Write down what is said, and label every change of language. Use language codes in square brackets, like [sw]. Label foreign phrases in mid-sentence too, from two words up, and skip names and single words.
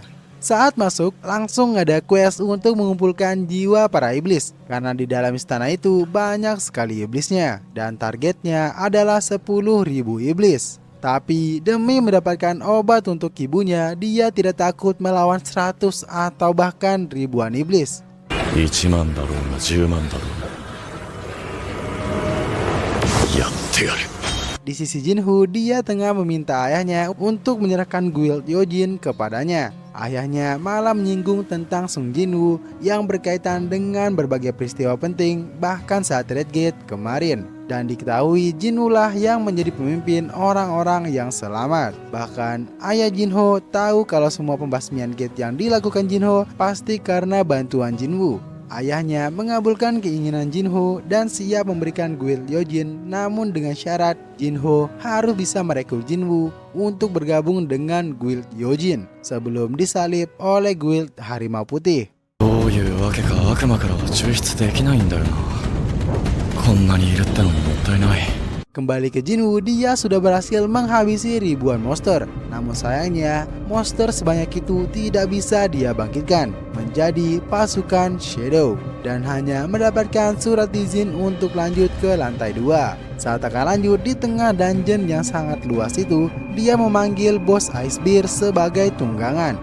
[id] Saat masuk, langsung ada quest untuk mengumpulkan jiwa para iblis. Karena di dalam istana itu banyak sekali iblisnya. Dan targetnya adalah 10.000 iblis. Tapi demi mendapatkan obat untuk ibunya, dia tidak takut melawan 100 atau bahkan ribuan iblis. [ja] 1 万だろうが10万だろうがやってやる。 [id] Di sisi Jinho, dia tengah meminta ayahnya untuk menyerahkan guild Yojin kepadanya. Ayahnya malah menyinggung tentang Sung Jinwoo yang berkaitan dengan berbagai peristiwa penting bahkan saat Red Gate kemarin. Dan diketahui Jinwoo lah yang menjadi pemimpin orang-orang yang selamat. Bahkan ayah Jinho tahu kalau semua pembasmian gate yang dilakukan Jinho pasti karena bantuan Jinwoo. Ayahnya mengabulkan keinginan Jinho dan siap memberikan guild Yojin, namun dengan syarat Jinho harus bisa merekrut Jinwoo untuk bergabung dengan guild Yojin sebelum disalib oleh guild Harimau Putih. [ja] どういうわけか悪魔からは抽出できないんだよな。こんなにいるってのももったいない。 [id] Kembali ke Jinwoo, dia sudah berhasil menghabisi ribuan monster. Namun sayangnya, monster sebanyak itu tidak bisa dia bangkitkan menjadi pasukan Shadow dan hanya mendapatkan surat izin untuk lanjut ke lantai 2. Saat akan lanjut di tengah dungeon yang sangat luas itu, dia memanggil bos Icebear sebagai tunggangan.